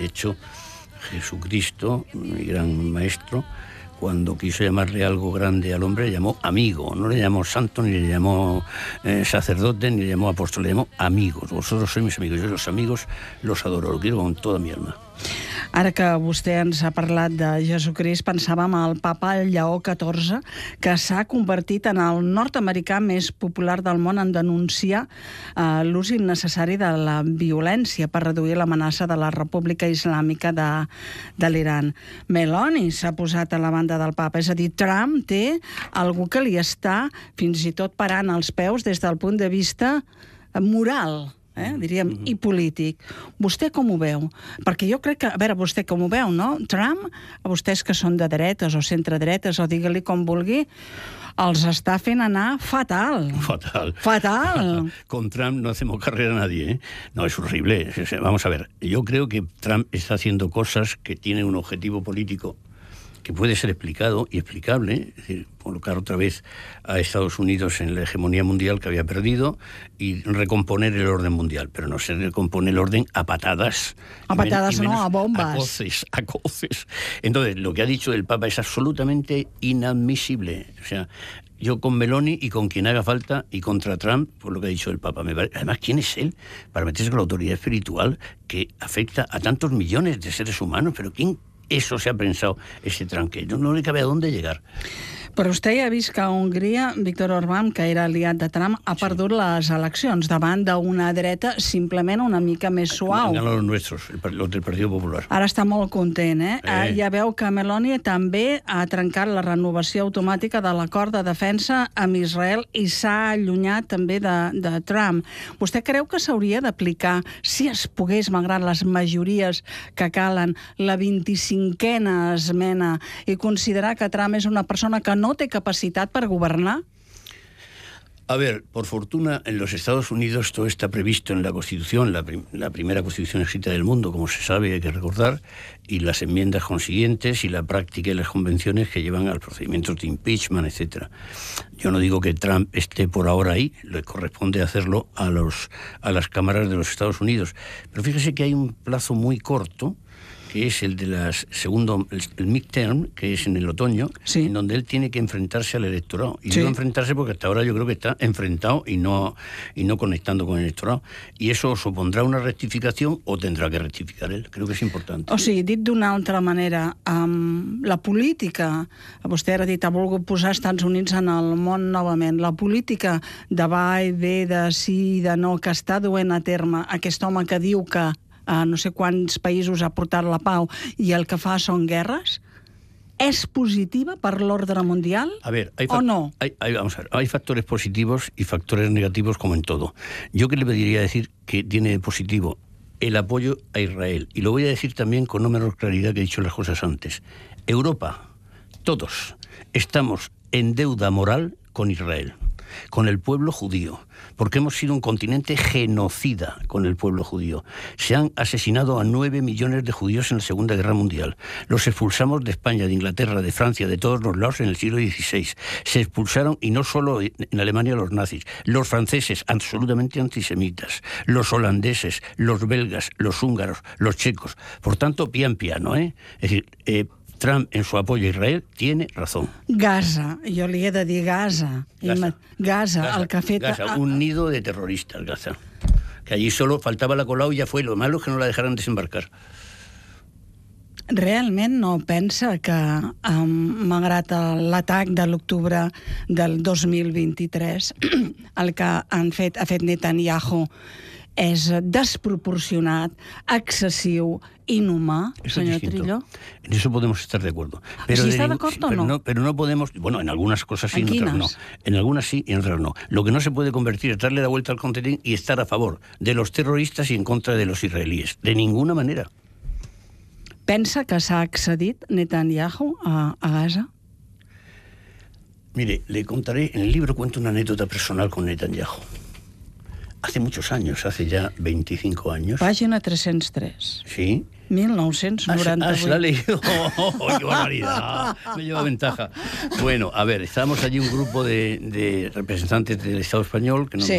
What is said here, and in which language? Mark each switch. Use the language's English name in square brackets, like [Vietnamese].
[Spanish] De hecho, Jesucristo, mi gran maestro, cuando quiso llamarle algo grande al hombre, le llamó amigo. No le llamó santo, ni le llamó sacerdote, ni le llamó apóstol. Le llamó amigo. Vosotros sois mis amigos. Yo los amigos los adoro. Los quiero con toda mi alma. [Catalan] Ara que vostè ens ha parlat de Jesucrist, pensàvem al papa Lleó XIV, que s'ha convertit en el nord-americà més popular del món en denunciar l'ús innecessari de la violència per reduir l'amenaça de la República Islàmica de l'Iran. Meloni s'ha posat a la banda del papa, és a dir, Trump té algú que li està fins i tot parant els peus des del punt de vista moral. Diríem, i polític. Vostè com ho veu? Perquè jo crec que, a veure, vostè com ho veu, no? Trump, a vostès que són de dretes o centre-dretes, o digue-li com vulgui, els està fent anar fatal. Fatal. Fatal. [Spanish] Con Trump no hacemos carrera a nadie, ¿eh? No, es horrible. Vamos a ver, yo creo que Trump está haciendo cosas que tienen un objetivo político que puede ser explicado y explicable, es decir, colocar otra vez a Estados Unidos en la hegemonía mundial que había perdido y recomponer el orden mundial, pero no se recompone el orden a patadas. A patadas no, a bombas. A coces, a coces. Entonces, lo que ha dicho el Papa es absolutamente inadmisible. O sea, yo con Meloni y con quien haga falta y contra Trump, por lo que ha dicho el Papa. Además, ¿quién es él para meterse con la autoridad espiritual que afecta a tantos millones de seres humanos? ¿Pero quién? Eso se ha pensado, ese tranque. No le cabe a dónde llegar. [Catalan] Però vostè ja ha vist que a Hongria, Víctor Orbán, que era aliat de Trump, ha perdut les eleccions davant d'una dreta simplement una mica més suau. [Spanish] Han ganado los nuestros, los del Partido Popular. [Catalan] Ara està molt content, eh? Ja veu que Meloni també ha trencat la renovació automàtica de l'acord de defensa amb Israel i s'ha allunyat també de Trump. Vostè creu que s'hauria d'aplicar, si es pogués, malgrat les majories que calen, la 25a esmena i considerar que Trump és una persona que no té capacitat per governar? [Spanish] A ver, por fortuna, en los Estados Unidos todo está previsto en la Constitución, la primera Constitución escrita del mundo, como se sabe, hay que recordar, y las enmiendas consiguientes y la práctica y las convenciones que llevan al procedimiento de impeachment, etc. Yo no digo que Trump esté por ahora ahí, le corresponde hacerlo a las cámaras de los Estados Unidos. Pero fíjese que hay un plazo muy corto, que es el de el midterm, que es en el otoño, sí, en donde él tiene que enfrentarse al electorado. Y no enfrentarse porque hasta ahora yo creo que está enfrentado y no conectando con el electorado. Y eso supondrá una rectificación o tendrá que rectificar él. Creo que es importante. [Catalan] O sigui, dit d'una altra manera, la política, vostè ara ha dit, ha volgut posar Estats Units en el món novament, la política de va i ve, de sí i de no, que està duent a terme aquest home que diu que no sé quants països ha portat la pau i el que fa són guerres, és positiva per l'ordre mundial o no? [Spanish] Vamos a ver, hay factores positivos y factores negativos como en todo. Yo que le pediría decir que tiene de positivo el apoyo a Israel, y lo voy a decir también con no menor claridad que he dicho las cosas antes. Europa, todos, estamos en deuda moral con Israel, con el pueblo judío, porque hemos sido un continente genocida con el pueblo judío. Se han asesinado a 9 millones de judíos en la Segunda Guerra Mundial. Los expulsamos de España, de Inglaterra, de Francia, de todos los lados en el siglo XVI. Se expulsaron, y no solo en Alemania, los nazis, los franceses, absolutamente antisemitas, los holandeses, los belgas, los húngaros, los checos. Por tanto, [Italian] pian piano, [Spanish] ¿eh? Es decir, Trump, en su apoyo a Israel, tiene razón. Gaza, yo le he de decir Gaza. [Catalan] Gaza, el que ha fet... [Spanish] Gaza, un nido de terroristas, Gaza. Que allí solo faltaba la Colau y ya fue. Lo malo es que no la dejaran desembarcar. [Catalan] Realment no pensa que, malgrat l'atac de l'octubre del 2023, el que ha fet Netanyahu és desproporcionat, excessiu, inhumà, senyor Trillo? [Spanish] En eso podemos estar de acuerdo. Pero si está de acuerdo o no? Pero no podemos... Bueno, en algunas cosas sí, en otras no. En algunas sí y en otras no. Lo que no se puede convertir es darle la vuelta al contenido y estar a favor de los terroristas y en contra de los israelíes. De ninguna manera. [Catalan] ¿Pensa que s'ha accedit Netanyahu a Gaza? [Spanish] Mire, le contaré, en el libro cuento una anécdota personal con Netanyahu. Hace muchos años, hace ya 25 años. Página 303. Sí. 1998. ¿La he leído? Oh, ¡qué barbaridad! Me lleva ventaja. Bueno, a ver, estábamos allí un grupo de representantes del Estado español que nos sí.